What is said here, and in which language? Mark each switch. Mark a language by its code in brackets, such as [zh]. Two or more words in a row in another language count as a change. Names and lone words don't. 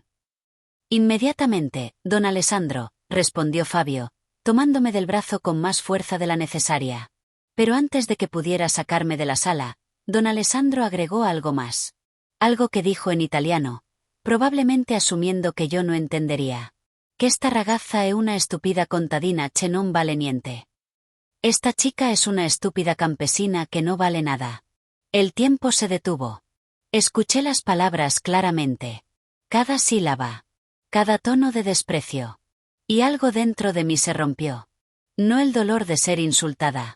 [es] Inmediatamente, don Alessandro, respondió Fabio, tomándome del brazo con más fuerza de la necesaria. Pero antes de que pudiera sacarme de la sala, don Alessandro agregó algo más. Algo que dijo en italiano, probablemente asumiendo que yo no entendería. [it] Que esta ragazza è una estúpida contadina che non vale niente. [es] Esta chica es una estúpida campesina que no vale nada. El tiempo se detuvo. Escuché las palabras claramente. Cada sílaba. Cada tono de desprecio. Y algo dentro de mí se rompió. No el dolor de ser insultada.